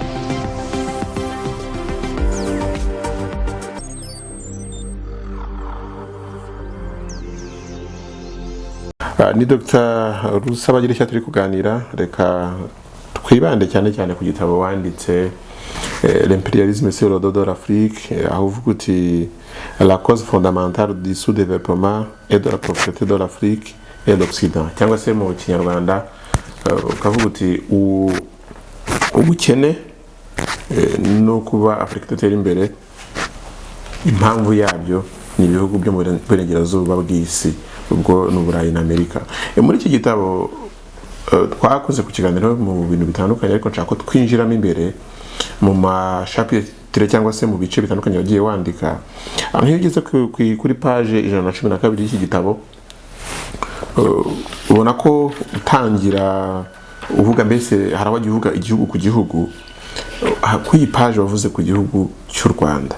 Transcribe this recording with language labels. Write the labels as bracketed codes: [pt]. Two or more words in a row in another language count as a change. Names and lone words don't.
[rw] Ni Dr Rusabagirishya turi kuganira reka twibande cyane cyane ku gitabo wanditse l'impérialisme sur le dos de l'Afrique aho uvuga uti [fr] la cause fondamentale du sous-développement et de la pauvreté de l'Afrique et l'Occident [rw] cyangwa se mu Kinyarwanda ukavuga uti ubukene no kuba Afurika idatera imbere impamvu yabyo ni ibihugu byo mu burengerazuba bw'isi ubwo n'Uburayi na Amerika. Muri iki gitabo twakoze ku kiganiro mu bintu bitandukanye ariko nshaka ko twinjiramo imbere mu mashapitre cyangwa se mu bice bitandukanye wagiye wandika nk'iyo ugeze kuri page 112 y'iki gitabo ubona ko utangira uvuga mbese harabagiye uvuga igihugu ku gihugu ku iyi page wavuze ku gihugu cy'u Rwanda.